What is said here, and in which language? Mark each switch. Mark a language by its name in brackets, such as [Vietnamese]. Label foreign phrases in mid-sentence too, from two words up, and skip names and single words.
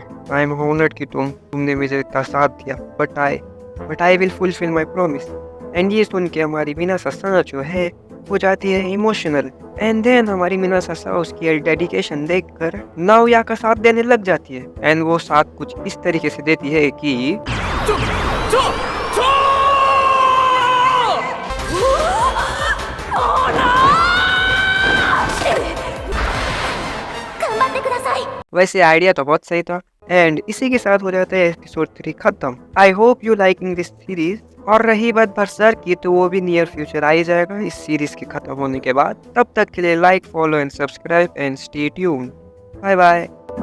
[English] I am honored [Hindi] कि तुमने मुझे इतना साथ दिया, [English] but I will fulfill my promise. [Hindi] एंड ये सुन के हमारी मीना ससा जो है हो जाती है इमोशनल। [English] and then [Hindi] हमारी मीना ससा उसकी डेडिकेशन देखकर नाओया का साथ देने लग जाती है। एंड वो साथ कुछ इस तरीके से देती है कि [Japanese] 頑張ってください [Hindi] वैसे आइडिया तो बहुत सही था। एंड इसी के साथ हो जाता है एपिसोड 3 खत्म। [English] I hope you liking this series. [Hindi] और रही बात बरसात की तो वो भी [English] near future [Hindi] आ ही जाएगा इस सीरीज के खत्म होने के बाद। तब तक के लिए [English] like, follow and subscribe and stay tuned. bye bye.